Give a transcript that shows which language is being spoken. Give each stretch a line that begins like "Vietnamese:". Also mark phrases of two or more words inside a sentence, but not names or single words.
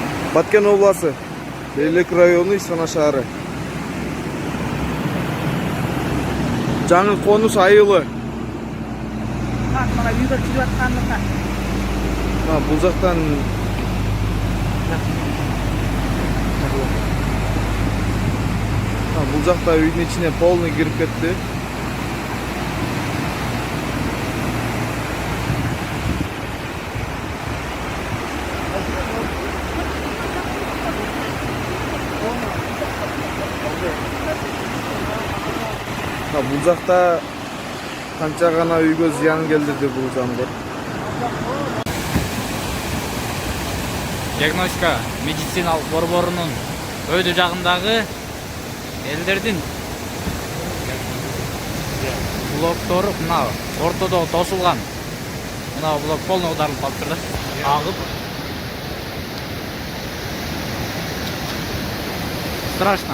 Kyrgyz: Баткен обласы, Лейлек району, Исфана шаары. Жаңы конус айылы.
Kazakh: Бұл жақтан бұл жақта үйдің ішіне полный кіріп кетті. Бұл жақта қанша ғана үйге зиян келдірді бұл жаңбыр.
Kyrgyz: Диагностика медициналық борборунун өйдө жагындагы элдердин блоктору мына ортодо тосулган. Мына блок полный аударылып калыптыр да. Агып. Страшно.